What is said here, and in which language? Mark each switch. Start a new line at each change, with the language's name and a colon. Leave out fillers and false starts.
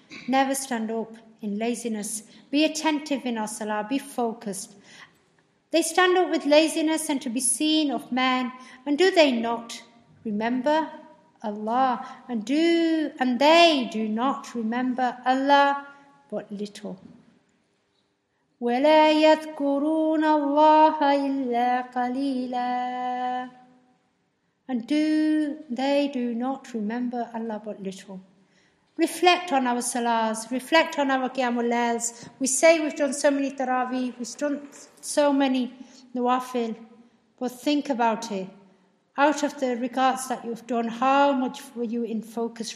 English: Never stand up in laziness. Be attentive in our salah. Be focused. They stand up with laziness and to be seen of men. And do they not remember Allah? And they do not remember Allah but little.
Arabic: ولا يذكرون الله إلا قليلا.
English: And they do not remember Allah but little. Reflect on our salahs, reflect on our qiyamul layls. We say we've done so many taraweeh, we've done so many nawafil, but think about it. Out of the rikats that you've done, how much were you in focus?